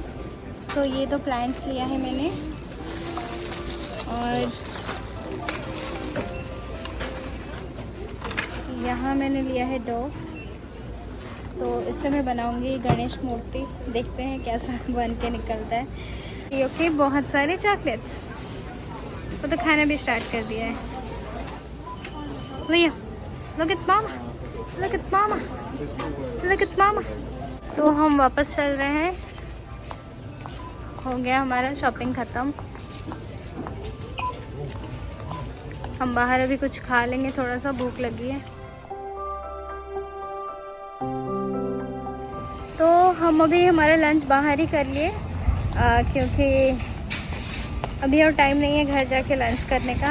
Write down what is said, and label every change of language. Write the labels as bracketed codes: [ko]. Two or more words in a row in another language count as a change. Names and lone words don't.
[hi] तो ये तो प्लांट्स लिया है मैंने, और यहाँ मैंने लिया है डो। तो इससे मैं बनाऊंगी गणेश मूर्ति, देखते हैं कैसा बन के निकलता है। क्योंकि बहुत सारे चॉकलेट्स, वो तो खाना भी स्टार्ट कर दिया है। लिया, [en] look at mama, look at mama, look at mama। [hi] तो हम वापस चल रहे हैं, हो गया हमारा शॉपिंग ख़त्म। हम बाहर अभी कुछ खा लेंगे, थोड़ा सा भूख लगी है। तो हम अभी हमारा लंच बाहर ही कर लिए, क्योंकि अभी और टाइम नहीं है घर जाके लंच करने का।